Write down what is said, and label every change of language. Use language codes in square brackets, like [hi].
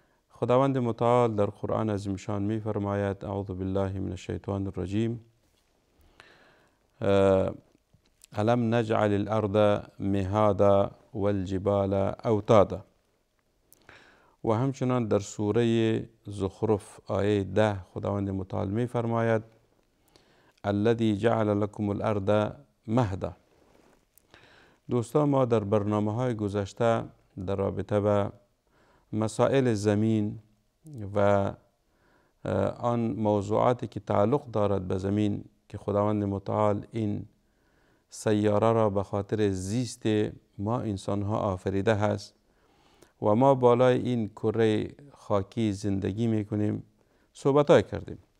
[fa] خداوند متعال در قرآن عظیم شان می فرماید: [ar] اعوذ بالله من الشیطان الرجیم. الم نجعل الارض مهادا والجبال اوتادا. [fa] و همچنان در سوره زخرف آیه 10 خداوند متعال می فرماید: [ar] الذی جعل لكم الارض مهدا. [fa] دوستان، ما در برنامه‌های گذشته در رابطه به مسائل زمین و آن موضوعاتی که تعلق دارد به زمین که خداوند متعال این سیاره را به خاطر زیست ما انسانها آفریده هست و ما بالای این کره خاکی زندگی میکنیم صحبت‌های کردیم.